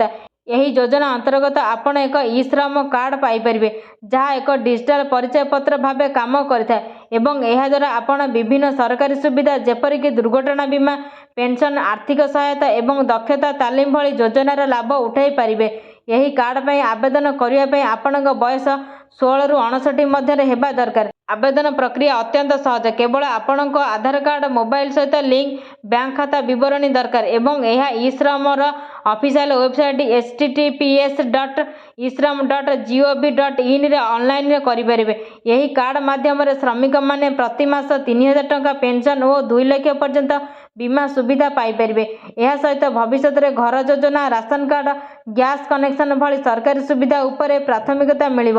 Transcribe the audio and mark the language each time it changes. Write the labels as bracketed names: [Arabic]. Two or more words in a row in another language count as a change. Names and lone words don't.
[Odia] ଏହି ଯୋଜନା ଅନ୍ତର୍ଗତ ଆପଣ ଏକ ଇ-ଶ୍ରମ କାର୍ଡ ପାଇପାରିବେ, ଯାହା ଏକ ଡିଜିଟାଲ ପରିଚୟପତ୍ର ଭାବେ କାମ କରିଥାଏ ଏବଂ ଏହାଦ୍ୱାରା ଆପଣ ବିଭିନ୍ନ ସରକାରୀ ସୁବିଧା ଯେପରିକି ଦୁର୍ଘଟଣା ବୀମା, ପେନସନ, ଆର୍ଥିକ ସହାୟତା ଏବଂ ଦକ୍ଷତା ତାଲିମ ଭଳି ଯୋଜନାର ଲାଭ ଉଠାଇ ପାରିବେ। ଏହି କାର୍ଡ ପାଇଁ ଆବେଦନ କରିବା ପାଇଁ ଆପଣଙ୍କ ବୟସ 16ରୁ 59 ମଧ୍ୟରେ ହେବା ଦରକାର। ଆବେଦନ ପ୍ରକ୍ରିୟା ଅତ୍ୟନ୍ତ ସହଜ। କେବଳ ଆପଣଙ୍କ ଆଧାର କାର୍ଡ, ମୋବାଇଲ ସହିତ [English] link bank [Odia] ଖାତା ବିବରଣୀ ଦରକାର ଏବଂ ଏହା ଇ-ଶ୍ରମର [English] official website [Odia] https://ishram.gov.inରେ ଅନଲାଇନରେ କରିପାରିବେ। ଏହି କାର୍ଡ ମାଧ୍ୟମରେ ଶ୍ରମିକମାନେ ପ୍ରତି ମାସ 3000 ଟଙ୍କା ପେନସନ ଓ 2 ଲକ୍ଷ ପର୍ଯ୍ୟନ୍ତ ବୀମା ସୁବିଧା ପାଇପାରିବେ। ଏହା ସହିତ ଭବିଷ୍ୟତରେ ଘର ଯୋଜନା, [English] ration card, gas connection [Odia] ଭଳି ସରକାରୀ ସୁବିଧା ଉପରେ ପ୍ରାଥମିକତା ମିଳିବ।